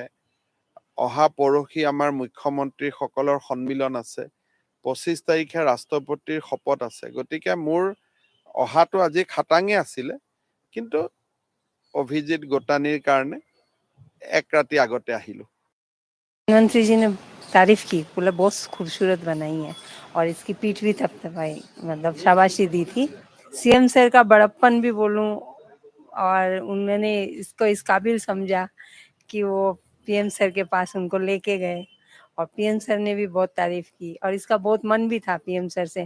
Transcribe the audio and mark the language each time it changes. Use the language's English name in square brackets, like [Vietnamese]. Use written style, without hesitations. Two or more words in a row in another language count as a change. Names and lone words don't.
[Assamese] অহা পৰহি আমাৰ মুখ্যমন্ত্ৰীসকলৰ সন্মিলন আছে, 25 তাৰিখে ৰাষ্ট্ৰপতিৰ শপত আছে। গতিকে মোৰ অহাটো আজি খাটাঙে আছিলে, কিন্তু অভিজিৎ গোটানীৰ কাৰণে এক ৰাতি আগতে আহিলো। [Hindi] प्रधानमंत्री जी ने तारीफ की, बोला बहुत खूबसूरत बनाई है और इसकी पीठ भी थपथपाई, मतलब शाबाशी दी थी। सीएम सर का बड़प्पन भी बोलूं, और उन्होंने इसको इस काबिल समझा कि वो पीएम सर के पास उनको लेके गए और पीएम सर ने भी बहुत तारीफ की और इसका बहुत मन भी था पीएम सर से।